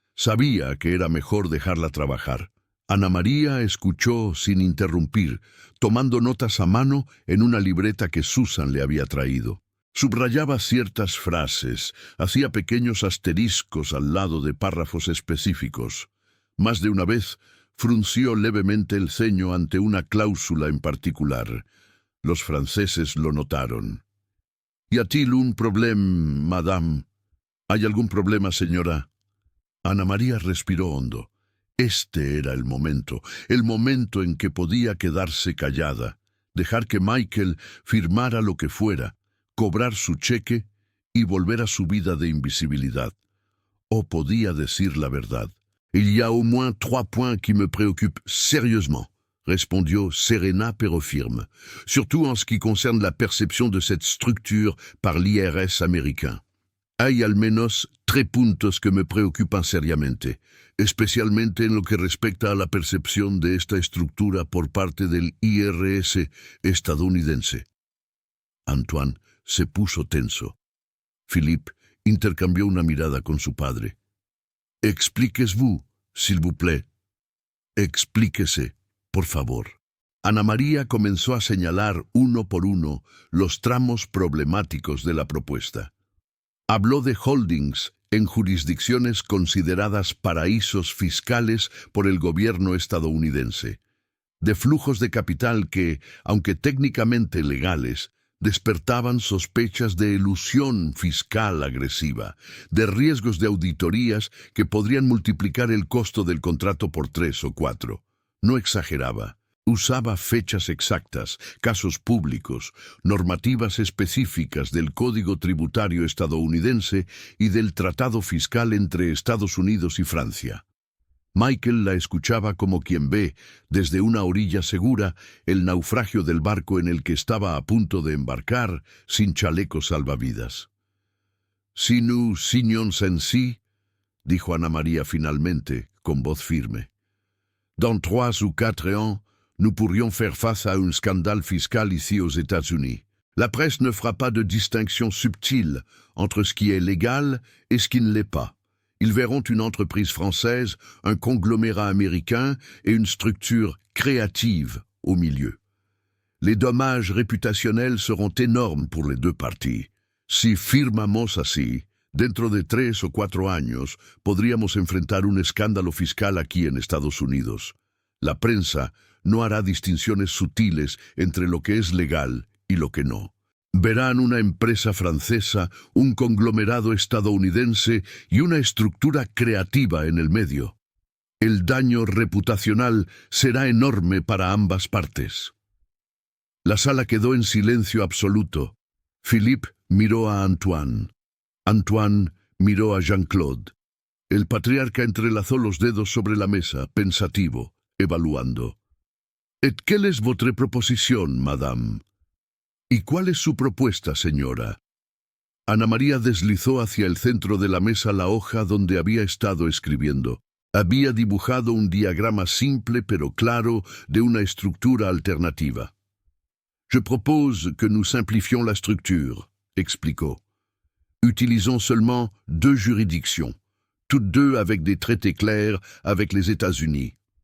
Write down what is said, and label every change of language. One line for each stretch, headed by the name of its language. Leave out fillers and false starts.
Spanish: Sabía que era mejor dejarla trabajar. Ana María escuchó sin interrumpir, tomando notas a mano en una libreta que Susan le había traído. Subrayaba ciertas frases, hacía pequeños asteriscos al lado de párrafos específicos. Más de una vez frunció levemente el ceño ante una cláusula en particular. Los franceses lo notaron.
French: «¿Y a-t-il un problème, madame?»
Spanish: «¿Hay algún problema, señora?» Ana María respiró hondo. Este era el momento en que podía quedarse callada, dejar que Michael firmara lo que fuera, cobrar su cheque y volver a su vida de invisibilidad. O podía decir la verdad.
French: Il y a au moins 3 points qui me préoccupent sérieusement,
Spanish: respondió serena pero firme,
French: surtout en ce qui concerne la percepción de cette structure par l'IRS américain.
Spanish: Hay al menos 3 puntos que me preocupan seriamente, especialmente en lo que respecta a la percepción de esta estructura por parte del IRS estadounidense. Antoine se puso tenso. Philippe intercambió una mirada con su padre.
French: Expliquez-vous, s'il vous plaît.
Spanish: Explíquese, por favor. Ana María comenzó a señalar uno por uno los tramos problemáticos de la propuesta. Habló de holdings en jurisdicciones consideradas paraísos fiscales por el gobierno estadounidense, de flujos de capital que, aunque técnicamente legales, despertaban sospechas de elusión fiscal agresiva, de riesgos de auditorías que podrían multiplicar el costo del contrato por 3 o 4. No exageraba. Usaba fechas exactas, casos públicos, normativas específicas del Código Tributario estadounidense y del Tratado Fiscal entre Estados Unidos y Francia. Michael la escuchaba como quien ve, desde una orilla segura, el naufragio del barco en el que estaba a punto de embarcar, sin chalecos salvavidas.
French: «Si nous signons ainsi»,
Spanish: dijo Ana María finalmente, con voz firme,
French: «dans 3 ou 4 ans, nous pourrions faire face à un scandale fiscal ici aux États-Unis. La presse ne fera pas de distinction subtile entre ce qui est légal et ce qui ne l'est pas. Ils verront une entreprise française, un conglomérat américain et une structure créative au milieu. Les dommages réputationnels seront énormes pour les 2 parties.
Spanish: Si firmamos así, dentro de 3 o 4 años podríamos enfrentar un escándalo fiscal aquí en Estados Unidos. La prensa no hará distinciones sutiles entre lo que es legal y lo que no. Verán una empresa francesa, un conglomerado estadounidense y una estructura creativa en el medio. El daño reputacional será enorme para ambas partes. La sala quedó en silencio absoluto. Philippe miró a Antoine. Antoine miró a Jean-Claude. El patriarca entrelazó los dedos sobre la mesa, pensativo, evaluando.
French: «Et quelle est votre proposition, madame?»
Spanish: «¿Y cuál es su propuesta, señora?» Ana María deslizó hacia el centro de la mesa la hoja donde había estado escribiendo. Había dibujado un diagrama simple pero claro de una estructura alternativa.
French: «Je propose que nous simplifions la structure»,
Spanish: explicó.
French: «Utilisons seulement 2 juridictions, toutes 2 avec des traités clairs avec les États-Unis.